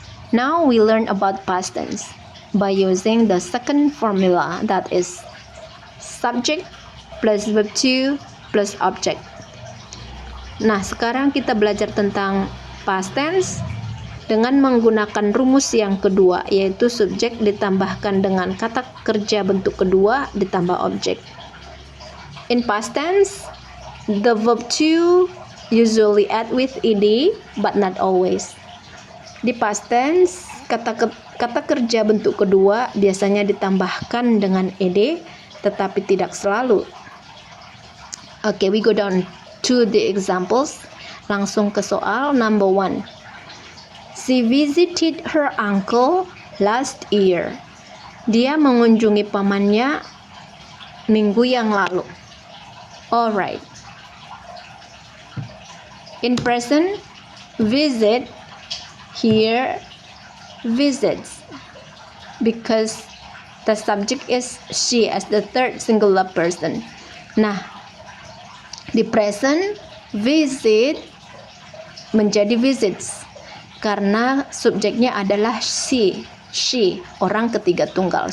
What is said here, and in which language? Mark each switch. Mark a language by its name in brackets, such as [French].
[English] Now we learn about past tense by using the second formula, that is subject plus verb to plus object. [Indonesian] Nah, sekarang kita belajar tentang past tense dengan menggunakan rumus yang kedua, yaitu subjek ditambahkan dengan kata kerja bentuk kedua ditambah objek. [English] In past tense, the verb to usually add with ed but not always. [Indonesian] Di past tense, kata kerja bentuk kedua biasanya ditambahkan dengan ed tetapi tidak selalu. [English] Okay, we go down to the examples. [Indonesian] Langsung ke soal [English] number 1. She visited her uncle last year. [Indonesian] Dia mengunjungi pamannya minggu yang lalu. [English] Alright. In present, visit, here, visits, because the subject is she as the third singular person. [Indonesian] Nah, di present, visit menjadi visits karena subjeknya adalah she, orang ketiga tunggal.